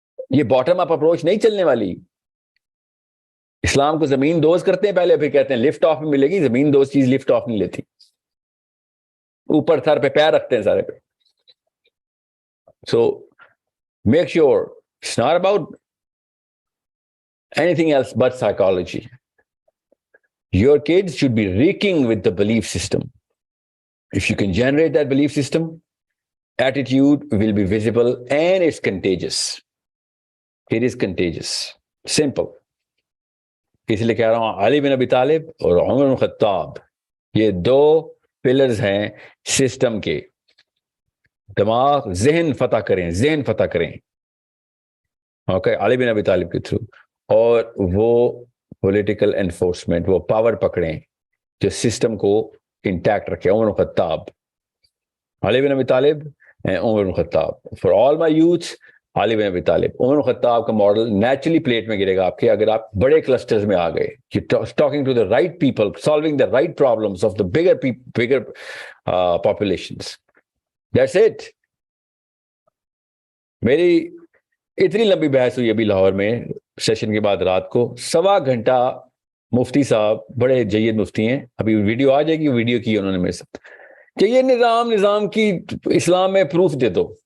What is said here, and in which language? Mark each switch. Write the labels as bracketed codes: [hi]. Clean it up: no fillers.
[ur] یہ bottom up approach نہیں چلنے والی. اسلام کو زمین دوز کرتے ہیں پہلے, پھر کہتے ہیں لفٹ آف میں ملے گی. زمین دوز چیز لفٹ آف نہیں لیتی, اوپر سر پہ پیر رکھتے ہیں سارے پہ. [en] So make sure it's not about anything else but psychology. Your kids should be reeking with the belief system. If you can generate that belief system, attitude will be visible and it's contagious. It is contagious. Simple. [ur] اس لیے کہہ رہا ہوں, علی بن ابی طالب اور عمر بن خطاب یہ 2 pillars ہیں سسٹم کے. دماغ ذہن فتح کریں, ذہن فتح کریں, اوکے, علی بن ابی طالب کے تھرو. اور وہ پولیٹیکل انفورسمنٹ, وہ پاور پکڑیں جو سسٹم کو انٹیکٹ رکھے. عمر بن خطاب, علی بن ابی طالب عمر بن خطاب. [en] for all my youth, [ur] علی بن ابی طالب. عمر بن خطاب کا ماڈل نیچرلی پلیٹ میں گرے گا آپ کے اگر آپ بڑے کلسٹرز میں آ گئے. [en] Talking to the right people, solving the right problems of the bigger populations. That's it. [ur] میری اتنی لمبی بحث ہوئی ابھی لاہور میں سیشن کے بعد رات کو, 1.25 گھنٹہ. مفتی صاحب بڑے جید مفتی ہیں, ابھی ویڈیو آ جائے گی, ویڈیو کی انہوں نے میرے ساتھ کہ یہ نظام کی اسلام میں پروف دے دو.